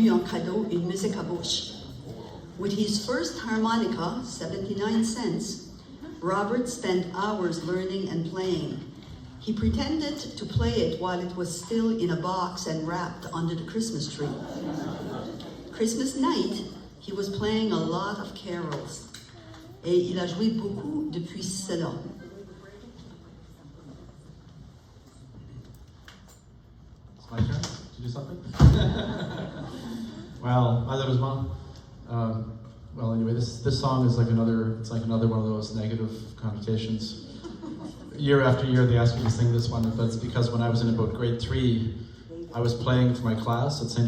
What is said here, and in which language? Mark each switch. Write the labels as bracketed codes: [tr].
[fr] cadeau une musique à bouche. [en] With his first harmonica, 79 cents, Robert spent hours learning and playing. He pretended to play it while it was still in a box and wrapped under the Christmas tree. Christmas night, he was playing a lot of carols. [fr] Et il a joué beaucoup depuis cela. [en] It's my turn to do something? Well, malheureusement. Well, anyway, this song is like another one of those negative connotations. Year after year, they ask me to sing this one, but it's because when I was in about grade 3, I was playing for my class at St.